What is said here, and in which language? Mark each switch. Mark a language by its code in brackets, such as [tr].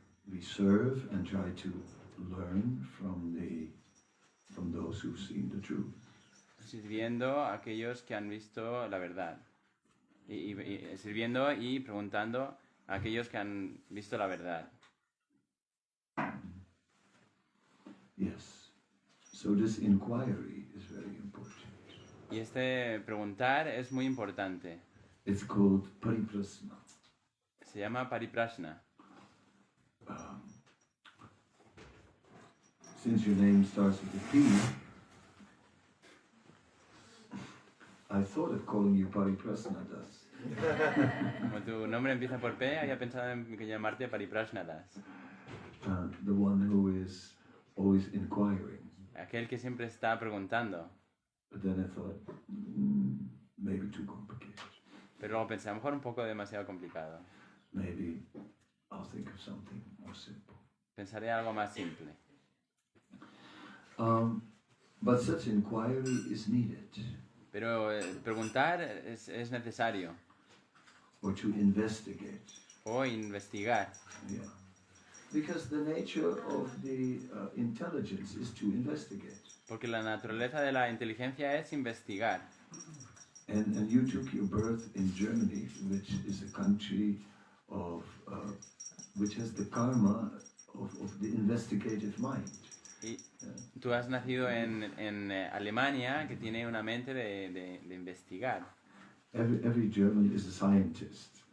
[en] We serve and try to learn from those who've seen the truth. [es] Sirviendo a aquellos que han visto la verdad. Y sirviendo y preguntando a aquellos que han visto la verdad. [en] Yes. So this inquiry is very important. [es] Y este preguntar es muy importante. [en] It's called pariprasna. [es] Se llama pariprashna. [en] Since your name starts with a P, I thought of calling you Pariprasnadas. [es] Como tu nombre empieza por P, había pensado en llamarte pariprashnadas. [en] The one who is always inquiring. [es] Aquel que siempre está preguntando. [en] But then I thought, maybe too complicated. [es] Pero luego pensé, a lo mejor un poco demasiado complicado. [en] Maybe I'll think of something more simple. [es] Pensaré algo más simple. [en] But such inquiry is needed. [es] Pero preguntar es necesario. [en] Or to investigate. [es] O investigar. [en] Yeah. Because the nature of the intelligence is to investigate. [es] Porque la naturaleza de la inteligencia es investigar. [en] And you took your birth in Germany, which is a country of which has the karma of the investigative mind. [es] Y tú has nacido en Alemania, que tiene una mente de investigar. [en] Every German is a scientist.